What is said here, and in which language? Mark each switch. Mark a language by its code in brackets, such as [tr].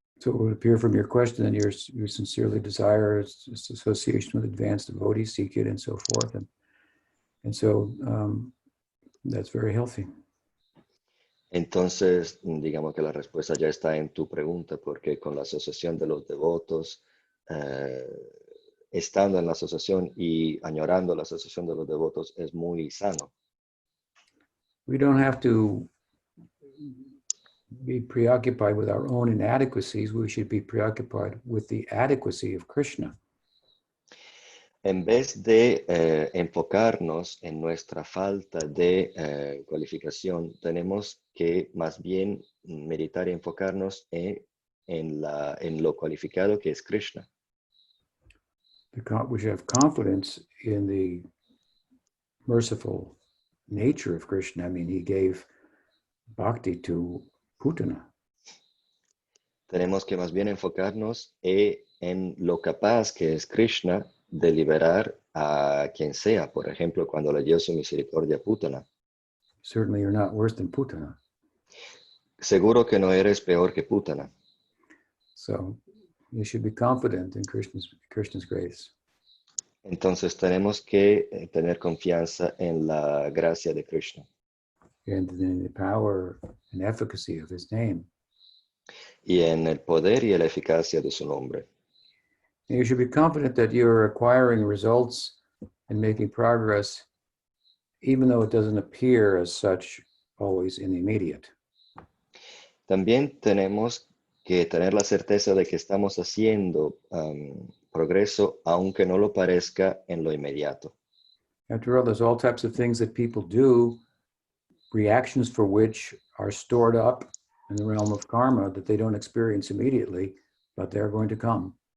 [en] So it would appear from your question that you sincerely desire association with advanced devotees, seek it, and so forth, and so that's very healthy. [es] Entonces, digamos que la respuesta ya está en tu pregunta, porque con la asociación de los devotos, estando en la asociación y añorando la asociación de los devotos, es muy sano. [en] We don't have to be preoccupied with our own inadequacies. We should be preoccupied with the adequacy of Krishna. [es] En vez de enfocarnos en nuestra falta de cualificación, tenemos que más bien meditar y enfocarnos en lo cualificado que es Krishna. [en] We should have confidence in the merciful nature of Krishna. I mean, he gave bhakti to Putana. [es] Tenemos que más bien enfocarnos en lo capaz que es Krishna de liberar a quien sea. Por ejemplo, cuando le dio su misericordia a Putana. [en] Certainly, you're not worse than Putana. [es] Seguro que no eres peor que Putana. [en] So you should be confident in Krishna's grace. [es] Entonces tenemos que tener confianza en la gracia de Krishna [en] And in the power and efficacy of his name. [es] y en el poder y la eficacia de su nombre. [en] And you should be confident that you're acquiring results and making progress, even though it doesn't appear as such always in the immediate. [es] También tenemos que tener la certeza de que estamos haciendo progreso, aunque no lo parezca en lo inmediato. [en] After all, there's all types of things that people do, reactions for which are stored up in the realm of karma that they don't experience immediately, but they're going to come.